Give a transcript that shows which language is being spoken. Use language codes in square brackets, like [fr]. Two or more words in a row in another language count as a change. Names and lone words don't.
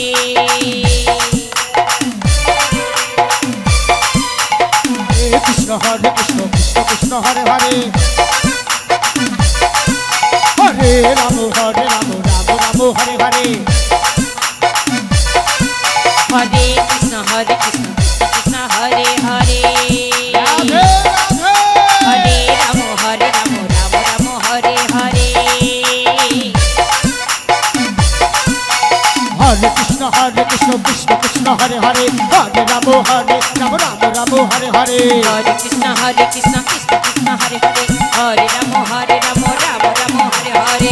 [sa] কৃষ্ণ কৃষ্ণ হরে হরে হরে রাম রাম হরে হরে হরে কৃষ্ণ কৃষ্ণ হরে হরে রাধে রাধে হরে রাম রাম হরে হরে হরে কৃষ্ণ কৃষ্ণ হরে হরে হরে রাম রাম হরে হরে হরে কৃষ্ণ কৃষ্ণ হরে হরে হরে রাম রাম রাম হরে হরে